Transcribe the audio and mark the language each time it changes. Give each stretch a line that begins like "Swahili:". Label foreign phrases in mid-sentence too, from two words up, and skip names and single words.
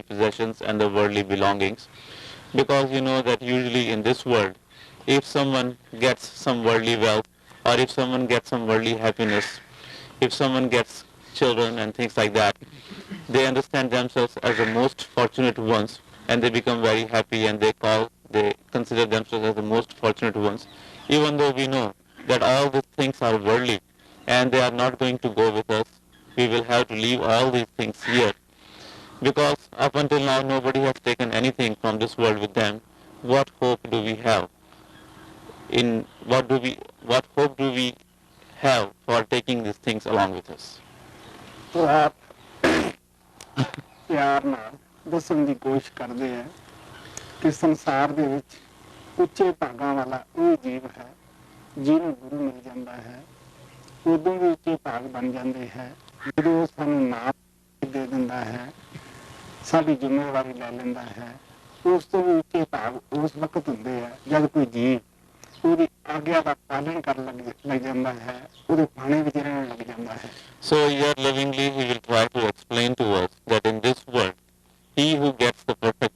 English: possessions and the worldly belongings, because you know that usually in this world if someone gets some worldly wealth or if someone gets some worldly happiness, if someone gets children and things like that, they understand themselves as the most fortunate ones and they become very happy and they consider themselves as the most fortunate ones, even though we know that all these things are worldly and they are not going to go with us. We will have to leave all these things here because up until now nobody has taken anything from this world with them. What hope do we have? What hope do we have for taking these things along with us?
Punjabi: ਤੋ ਆਪ ਪਿਆਰ ਨਾਲ ਦੱਸਣ ਦੀ ਕੋਸ਼ਿਸ਼ ਕਰਦੇ ਹੈ ਕਿ ਸੰਸਾਰ ਦੇ ਵਿੱਚ ਉੱਚੇ ਭਾਗਾਂ ਵਾਲਾ ਉਹ ਜੀਵ ਹੈ ਜਿਹਨੂੰ ਗੁਰੂ ਮਿਲ ਜਾਂਦਾ ਹੈ, ਉਦੋਂ ਵੀ ਉੱਚੇ ਭਾਗ ਬਣ ਜਾਂਦੇ ਹੈ ਜਦੋਂ ਉਹ ਸਾਨੂੰ ਨਾਮ ਦੇ ਦਿੰਦਾ ਹੈ, ਸਾਡੀ ਜ਼ਿੰਮੇਵਾਰੀ ਲੈ ਲੈਂਦਾ ਹੈ। ਉਸ ਤੋਂ ਵੀ ਉੱਚੇ ਭਾਗ ਉਸ ਵਕਤ ਹੁੰਦੇ ਆ ਜਦ ਕੋਈ ਜੀਵ ਉਹਦੀ ਆਗਿਆ ਦਾ ਪਾਲਣ ਕਰਨ ਲੱਗ ਜਾਂਦਾ ਹੈ, ਉਹਦੇ ਪਾਣੀ ਵਿੱਚ ਰਹਿਣ ਲੱਗ ਜਾਂਦਾ ਹੈ।
English: So here lovingly he will try to explain to us that in this world he who gets the